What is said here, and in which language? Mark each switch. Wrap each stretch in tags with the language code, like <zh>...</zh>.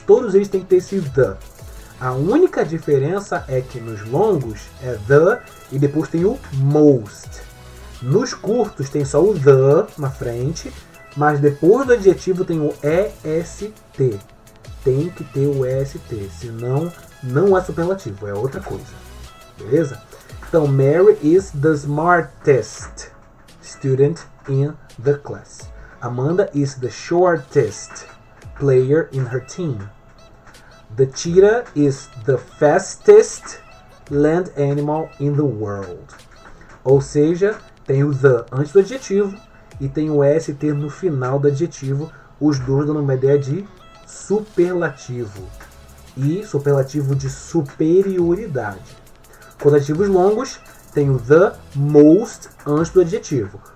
<pt>Todos eles têm que ter esse the. A única diferença é que nos longos é the e depois tem o most. Nos curtos tem só o the na frente, mas depois do adjetivo tem o est. Tem que ter o est, senão não é superlativo, é outra coisa. Beleza?</pt> <en>Então, Mary is the smartest student in the class. Amanda is the shortest player in her team. The cheetah is the fastest land animal in the world.</en> <pt>Ou seja, tem o the antes do adjetivo e tem o est no final do adjetivo, os dois dando uma ideia de superlativo e superlativo de superioridade. Com os adjetivos longos, tem o the most antes do adjetivo.</pt>